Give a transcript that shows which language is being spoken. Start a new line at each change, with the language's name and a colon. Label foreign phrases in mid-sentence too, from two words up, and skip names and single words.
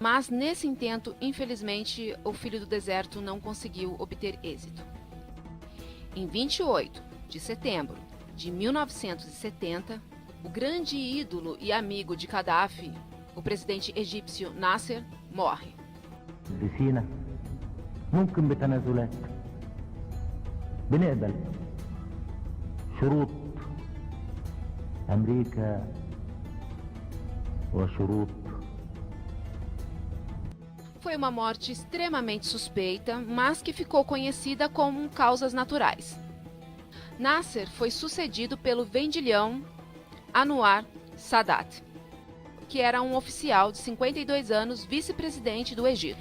Portuguese: Mas nesse intento, infelizmente, o filho do deserto não conseguiu obter êxito. Em 28 de setembro de 1970, o grande ídolo e amigo de Gaddafi, o presidente egípcio Nasser, morre.
Arabic: في سيناء ممكن بتنازلات بنقبل شروط أمريكا وشروط.
Portuguese: Foi uma morte extremamente suspeita, mas que ficou conhecida como causas naturais. Nasser foi sucedido pelo vendilhão Anwar Sadat, que era um oficial de 52 anos, vice-presidente do Egito.